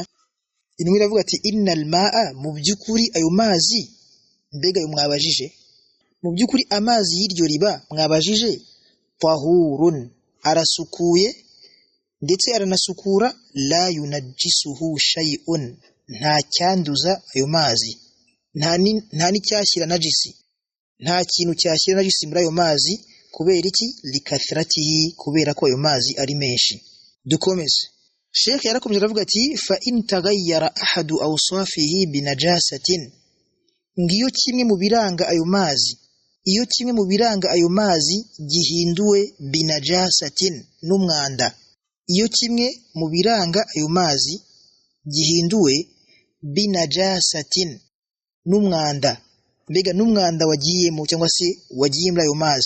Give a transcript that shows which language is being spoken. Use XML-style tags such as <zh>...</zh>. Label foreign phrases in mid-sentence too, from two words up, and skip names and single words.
<rw>Intumwa iravuga ati</rw> <ar>إن الماء,</ar> <rw>mu by'ukuri ayo mazi mbega ayo mwabajije, mu by'ukuri amazi y'iryo riba mwabajije tahurun, arasukuye ndetse aranasukura,</rw> <ar>لا ينجسه شيء,</ar> <rw>nta cyanduza ayo mazi, nta n'icyashyira najisi, nta kintu cyashyira najisi muri ayo mazi. Kubera iki? Likathratihi, kubera ko ayo mazi ari menshi. Dukomeze. Sheikh yarakomeje aravuga ati</rw> <ar>فإن تغير أحد أوصافه بنجاسة,</ar> <rw>ngiyo kimwe mu biranga ayo mazi, iyo kimwe mu biranga ayo mazi gihinduwe binajasatin, n'umwanda. Iyo kimwe mu biranga ayo mazi gihinduwe binajasatin, n'umwanda, mbega n'umwanda wagiyemo cyangwa se wagiye muri ayo mazi.</rw>